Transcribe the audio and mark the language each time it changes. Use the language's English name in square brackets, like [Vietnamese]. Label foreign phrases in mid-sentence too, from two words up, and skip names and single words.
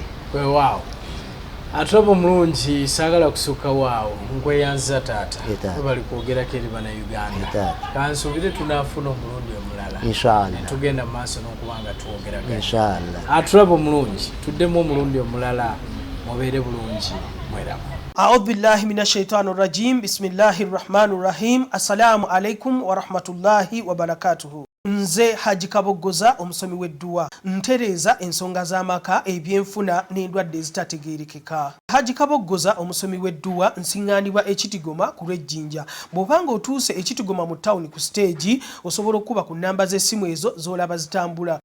[Ganda] Weewaawo atulaba omulungi saagala kusukka waawo nkweyanza taata bali kwogerako eri bannayuganda kansuubire tunaafuna omulundi omulala inshallah tugenda mu maaso n'okubanga twogerako inshallah. atulaba omulungi tuddemu omulundi omulala mubeere bulungi mweramu. [Arabic] أعوذ بالله من الشيطان الرجيم بسم الله الرحمن الرحيم السلام عليكم ورحمة الله وبركاته. [Ganda] Nze Haji Kabogoza omusomi w'edduwa ntereeza ensonga z'amaka ebyenfuna n'endwadde ezitategeerekeka. Haji Kabogoza omusomi w'edduwa nsiŋŋaanibwa ekitigoma ku lw'ejjinja. Bw'obanga otuuse ekitigoma mu ttawuni ku siteegi osobola okuba ku nnamba z'essimu ezo z'olaba zitambula.